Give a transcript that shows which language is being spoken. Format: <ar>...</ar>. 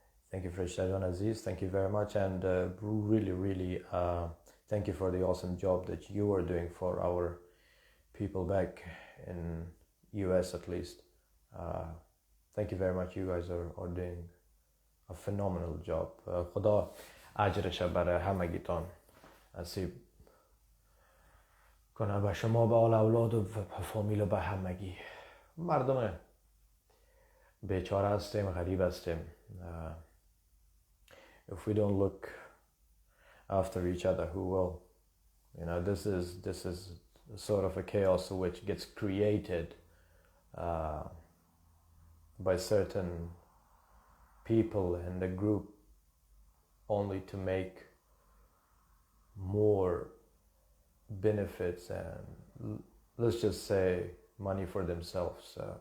<en>Thank you, Farishta Aziz. Thank you very much. And really, thank you for the awesome job that you are doing for our people back in US, at least. Thank you very much. You guys are doing a phenomenal job.</en> <fa>خدا اجرش برای همگیتان نصیب کنه به شما، به آل اولاد و فامیل و به همگی. مردم بیچاره هستیم، غریب هستیم.</fa> <en>If we don't look after each other, who will? You know, this is sort of a chaos which gets created by certain people in the group only to make more benefits and, let's just say, money for themselves.</en>